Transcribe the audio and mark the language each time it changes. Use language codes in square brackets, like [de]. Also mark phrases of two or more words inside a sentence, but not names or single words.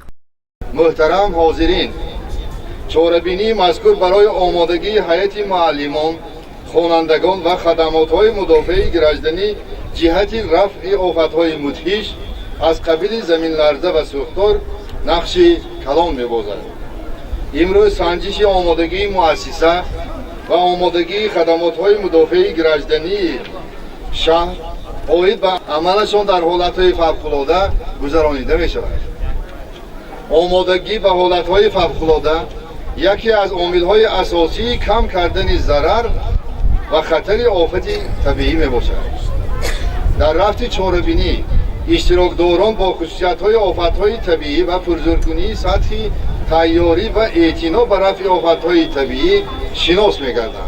[fa] محترم حاضرین، چاره‌بینی مذکور برای آمادگی هیئت معلمان، خوانندگان و خدمات‌های مدافع گرجدانی جهت رفع آفت‌های مدهش از قبیل زمین لرزه و سوختار نقش کلان می‌بازد. امروز سنجش آمادگی مؤسسه و آمادگی خدمات‌های مدافع گرجدانی [tg] шаҳр оид ба амалашон дар ҳолатҳои фавқулода гузаронида мешавад. омодагӣ ба ҳолатҳои фавқулода яке аз омилҳои асосии кам кардани зарар ва хатари офати табиӣ мебошад. дар рафти чорабинӣ иштирокдорон бо хусусиятҳои офатҳои табиӣ ва пурзуркунии сатҳи тайёрӣ ва эътино ба рафъи офатҳои табиӣ шинос мегарданд.